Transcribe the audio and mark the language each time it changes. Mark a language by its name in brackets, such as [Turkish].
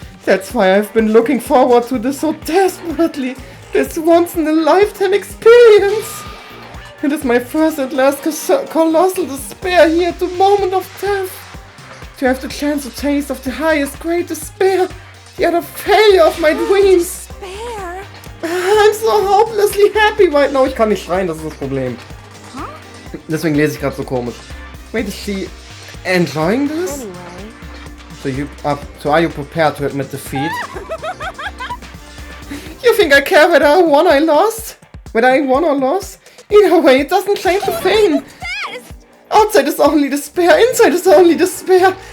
[English] That's why I've been looking forward to this so desperately. This once-in-a-lifetime experience. It is my first and last colossal despair here at the moment of death. To have the chance to taste of the highest great despair. The utter failure of my dreams. Despair? I'm so hopelessly happy right now. [German] Ich kann nicht schreien, das ist das Problem. Deswegen lese ich gerade so komisch. [English] Wait, is she enjoying this? Anyway. So are you prepared to admit defeat? You think I care whether I won or lost? Whether I won or lost? Either way, it doesn't change a thing. Outside is only despair, inside is only despair.